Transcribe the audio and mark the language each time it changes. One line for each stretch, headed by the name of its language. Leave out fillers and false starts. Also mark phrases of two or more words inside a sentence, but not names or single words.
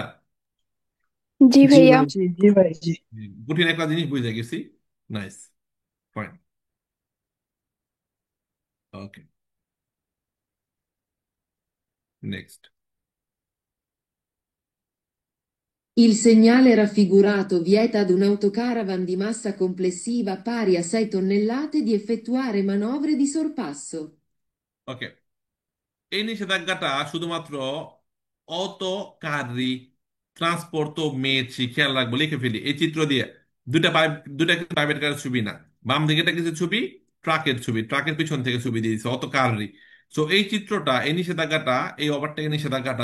Bangla: জি জি ভাইয়া। ভাই জি ভাই জি কঠিন একটা জিনিস বুঝে গেছি
English: nice fine okay next
Italian: Il segnale raffigurato vieta ad un autocaravan di massa complessiva pari a 6 tonnellate di effettuare manovre di sorpasso.
Bangla: ওকে এই নিষেধাজ্ঞাটা শুধুমাত্র অটো কারি ট্রান্সপোর্ট তো মেয়েছি খেয়াল রাখবো লিখে ফেলি এই চিত্র দিয়ে দুটা কিন্তু প্রাইভেট কারের ছবি না বাম দিকে এটা কিছু ছবি ট্রাকের ছবি ট্রাকের পিছন থেকে ছবি দিয়েছে অটো কারি সো এই চিত্রটা এই নিষেধাজ্ঞাটা এই ওভারটেকের নিষেধাজ্ঞাটা